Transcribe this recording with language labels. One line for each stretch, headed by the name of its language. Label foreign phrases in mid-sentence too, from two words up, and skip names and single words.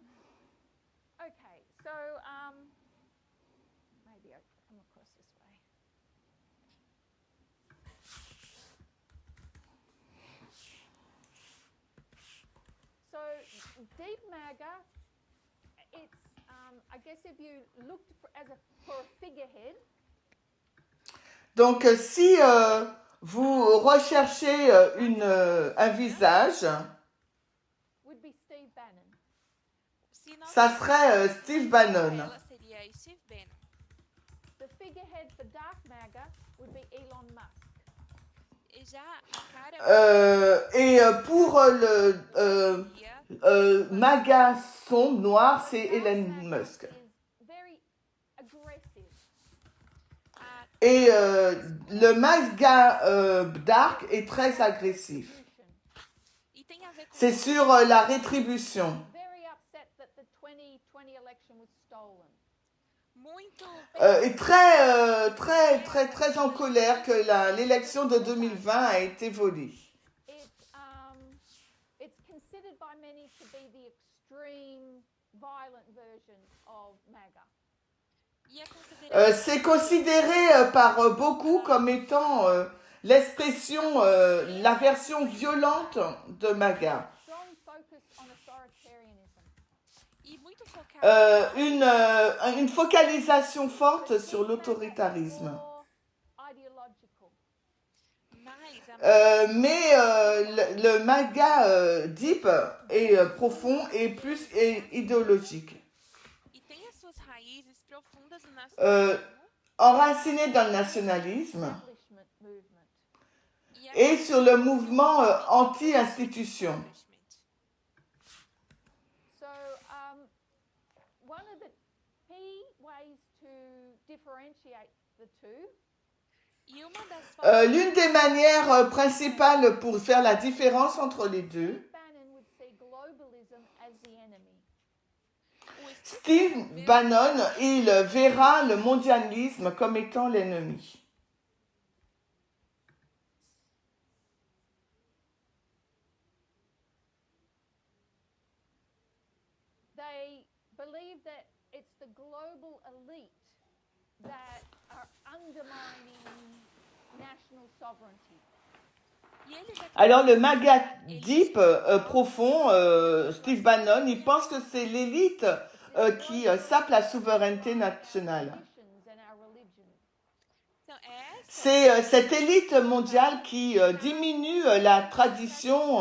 English: Okay, so maybe I come across this way. So deep MAGA, it's I guess if you looked for a figurehead.
French: Donc si vous recherchez un visage,
English: Would be Steve Bannon.
French: ça serait Steve Bannon.
Portuguese: Ela seria Steve Bannon.
English: The figurehead for dark MAGA would be Elon Musk.
Portuguese: E já a cara
French: Et pour le MAGA sombre noir, c'est Elon Musk.
English: Is very aggressive.
French: Et le MAGA dark est très agressif.
Portuguese: E tem a ver com
French: C'est sur la rétribution.
English: Very upset that the 2020 election was stolen.
Portuguese: muito
French: Et très en colère que l'élection de 2020 a été volée.
English: It's considered by many to be the extreme violent version of MAGA.
Portuguese: e é considerado
French: C'est considéré par beaucoup comme étant l'expression, la version violente de MAGA.
English: Strong focus on authoritarianism.
Portuguese: e muito focado
French: Une focalisation forte sur l'autoritarisme.
English: More ideological.
Portuguese: mais a
French: Mais le MAGA deep et profond est plus idéologique.
Portuguese: e tem as suas raízes profundas no nacionalismo
French: Enraciné dans le nationalisme
English: Establishment movement.
Portuguese: e a
French: et sur le mouvement anti-institution.
English: establishment. So one of the key ways to differentiate the two
Portuguese: E uma das
French: L'une des manières principales pour faire la différence entre les deux,
English: Bannon would see globalism as the enemy.
French: Steve Bannon, il verra le mondialisme comme étant l'ennemi.
English: They believe that it's the global elite that are undermining national sovereignty.
Portuguese: E eles acreditam
French: Alors le maga
Portuguese: eles
French: deep profond, Steve Bannon, il pense que c'est l'élite qui sape la souveraineté nationale.
English: traditions and our religion.
Portuguese: Então, essa
French: C'est cette élite mondiale qui diminue la tradition.